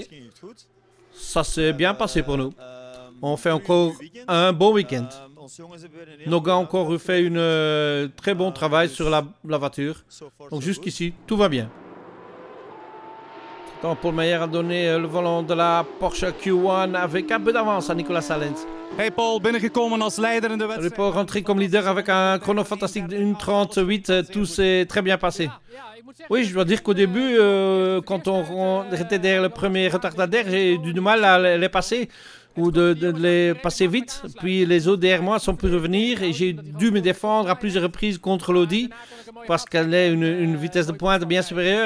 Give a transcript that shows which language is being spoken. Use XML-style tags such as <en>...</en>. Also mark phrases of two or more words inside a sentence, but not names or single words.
<fr>Ça s'est bien passé pour nous. On fait encore un bon week-end. Nos gars ont encore fait un très bon travail sur la voiture. Donc jusqu'ici, tout va bien. Quand Paul Meyer a donné le volant de la Porsche Q1 avec un peu d'avance à Nicolas Salens.</fr> <nl>Hey Paul, binnengekomen als leider in de wedstrijd.</nl> <fr>Paul rentré comme leader avec un chrono fantastique de 1:38. Tout s'est très bien passé. Oui, je dois dire qu'au début, quand on était derrière le premier retardataire, j'ai eu du mal à les passer ou de les passer vite. Puis les autres derrière moi sont pu revenir et j'ai dû me défendre à plusieurs reprises contre l'Audi parce qu'elle a une vitesse de pointe bien supérieure.</fr>